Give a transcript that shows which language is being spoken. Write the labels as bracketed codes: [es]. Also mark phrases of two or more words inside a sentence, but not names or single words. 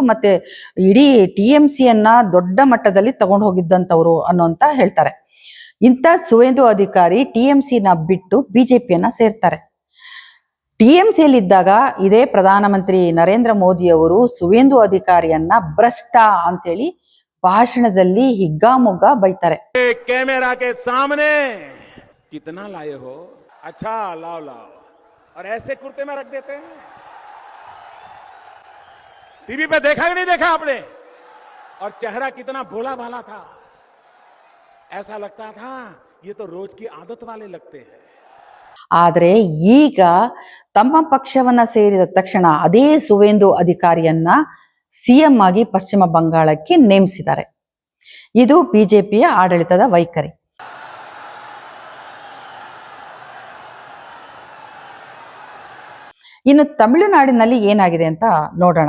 [kn] ಮತ್ತೆ ಇಡೀ TMCಯನ್ನ ದೊಡ್ಡ ಮಟ್ಟದಲ್ಲಿ ತಗೊಂಡು ಹೋಗಿದ್ದಂತವ್ರು ಅನ್ನೋಂತ ಹೇಳ್ತಾರೆ. ಇಂಥ ಸುವೇಂದು ಅಧಿಕಾರಿ TMCನ ಬಿಟ್ಟು ಬಿಜೆಪಿಯನ್ನ ಸೇರ್ತಾರೆ. TMCಯಲ್ಲಿದ್ದಾಗ ಇದೇ ಪ್ರಧಾನಮಂತ್ರಿ ನರೇಂದ್ರ ಮೋದಿ ಅವರು ಸುವೇಂದು ಅಧಿಕಾರಿಯನ್ನ ಭ್ರಷ್ಟ ಅಂತೇಳಿ ಭಾಷಣದಲ್ಲಿ ಹಿಗ್ಗಾಮುಗ್ಗಾ ಬೈತಾರೆ. [hi] कैमरा के सामने कितना लाए हो, अच्छा, लाओ लाओ। और ऐसे कुर्ते में रख देते हैं। टीवी पे देखा कि नहीं देखा आपने? और चेहरा कितना भोला भाला था। ऐसा लगता था ये तो रोज की आदत वाले लगते हैं। [kn] ಆದ್ರೆ ಈಗ ತಮ್ಮ ಪಕ್ಷವನ್ನ ಸೇರಿದ ತಕ್ಷಣ ಅದೇ ಸುವೇಂದು ಅಧಿಕಾರಿಯನ್ನ ಸಿಎಂ ಆಗಿ ಪಶ್ಚಿಮ ಬಂಗಾಳಕ್ಕೆ ನೇಮಿಸಿದ್ದಾರೆ. ಇದು ಬಿಜೆಪಿಯ ಆಡಳಿತದ ವೈಖರಿ. ಇನ್ನು ತಮಿಳುನಾಡಿನಲ್ಲಿ ಏನಾಗಿದೆ ಅಂತ ನೋಡೋಣ.